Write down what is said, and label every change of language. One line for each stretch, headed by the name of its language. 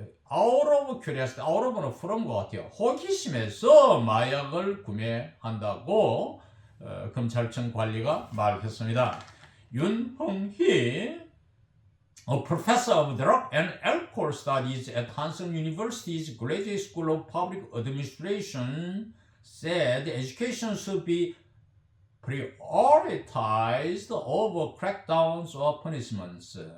English: out of curiosity, out of는 from
Korean: 것 같아요. 호기심에서 마약을 구매한다고 검찰청 관리가 말했습니다.
English: 윤흥희, a professor of drug and alcohol studies at Hansen University's Graduate School of Public Administration, said education should be prioritized over crackdowns or punishments.